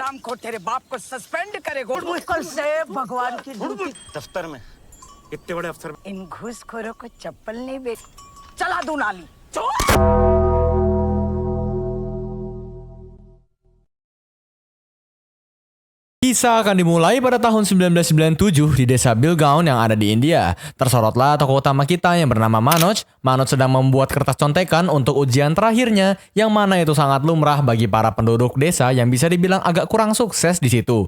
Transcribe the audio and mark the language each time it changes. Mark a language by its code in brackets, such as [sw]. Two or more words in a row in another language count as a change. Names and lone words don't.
[hi] हरामखोर तेरे बाप को सस्पेंड करेगा कल से भगवान की ड्यूटी दफ्तर में इतने बड़े अफसर इन घूसखोरों को चप्पल नहीं बेच चला दूं नाली [id] Kisah akan dimulai pada tahun 1997 di desa Bilgaon yang ada di India. Tersorotlah tokoh utama kita yang bernama Manoj. Manoj sedang membuat kertas contekan untuk ujian terakhirnya, yang mana itu sangat lumrah bagi para penduduk desa yang bisa dibilang agak kurang sukses di situ.